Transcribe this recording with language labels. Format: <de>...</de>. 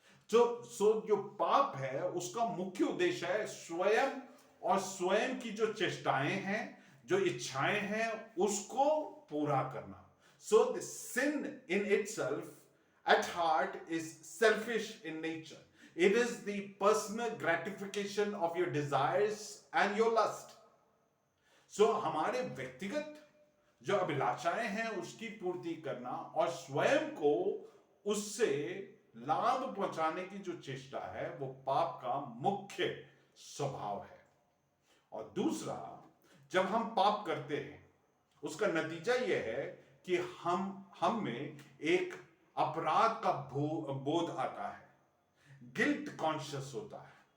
<hi>जो पाप है उसका मुख्य उद्देश्य है स्वयं और स्वयं की जो चेष्टाएं हैं, जो इच्छाएं हैं, उसको पूरा करना।</hi> <en>So the sin in itself at heart is selfish in nature. It is the personal gratification of your desires and your lust.</en> <hi>So हमारे व्यक्तिगत जो अभिलाषाएं हैं उसकी पूर्ति करना और स्वयं को उससे लाभ पहुंचाने की जो चेष्टा है, वो पाप का मुख्य स्वभाव है। और दूसरा, जब हम पाप करते हैं उसका नतीजा यह है कि हम में एक अपराध का बोध आता है, गिल्ट कॉन्शियस होता है।</hi>